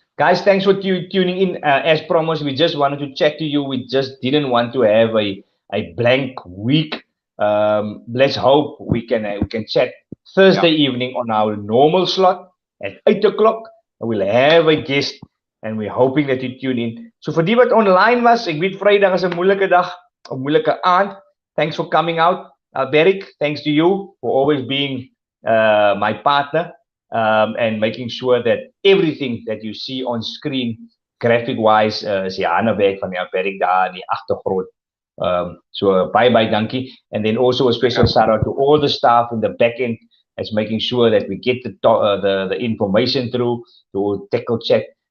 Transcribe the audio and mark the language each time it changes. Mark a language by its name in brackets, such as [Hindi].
[English] Guys, thanks for tuning in. As promised, we just wanted to chat to you. We just didn't want to have a blank week. Let's hope we can chat Thursday evening on our normal slot at 8 o'clock. We'll have a guest and we're hoping that you tune in. [Afrikaans] So vir die wat online was, ek weet Vrydag is 'n moeilike dag, 'n moeilike aand. [English] Thanks for coming out. Beric, thanks to you for always being my partner. And making sure that everything that you see on screen, graphic-wise, is [Afrikaans] die hande werk van die Beric daar in die agtergrond. [English] So bye, dankie. And then also a special shout out to all the staff in the back end that's making sure that we get the information through to Têkkel chat.